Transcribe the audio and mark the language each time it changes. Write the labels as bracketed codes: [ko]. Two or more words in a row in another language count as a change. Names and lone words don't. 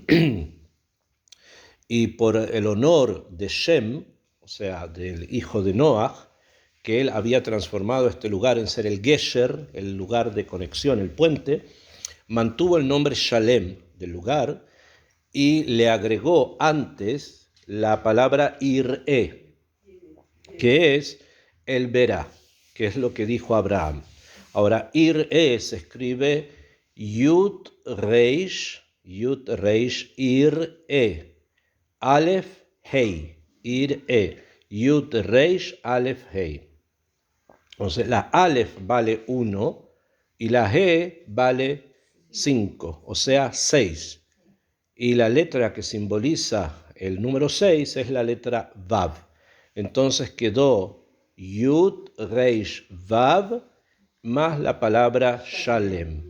[es] y por el honor de Shem, o sea, del hijo de Noach, que él había transformado este lugar en ser el Gesher, el lugar de conexión, el puente, mantuvo el nombre Shalem del lugar y le agregó antes la palabra Ir'e, que es el verá, que es lo que dijo Abraham. Ahora, Ir'e se escribe Yud Reish Ir'e. Aleph Hei, Ir-E, Yud Reish Aleph Hei. Entonces la Aleph vale 1 y la He vale 5, o sea 6. Y la letra que simboliza el número 6 es la letra Vav. Entonces quedó Yud Reish Vav más la palabra Shalem.